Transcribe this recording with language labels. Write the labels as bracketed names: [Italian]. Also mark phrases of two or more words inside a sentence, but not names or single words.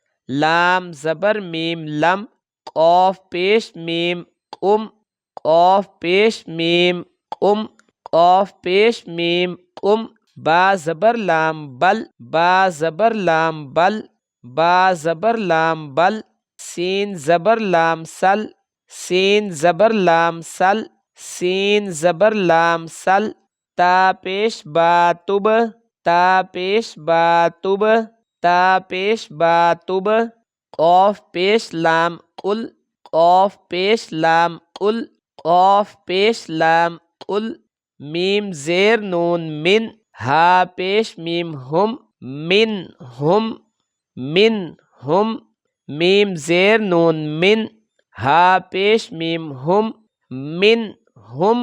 [Urdu] لام زبر میم لم، قاف پیش میم قم، قاف پیش میم قم، قاف پیش میم قم، با زبر لام بل، با زبر لام بل، با زبر لام بل، سین زبر لام سل، سین زبر لام سل، سین زبر لام سل، تا پیش با تب، تا پیش با تب، تا پیش با تب، قاف پیش لام قل، قاف پیش لام قل، قاف پیش لام قل، میم زیر نون من، ہا پیش میم ہم، من ہم، من ہم، میم زیر نون من، ہا پیش میم ہم، من ہم۔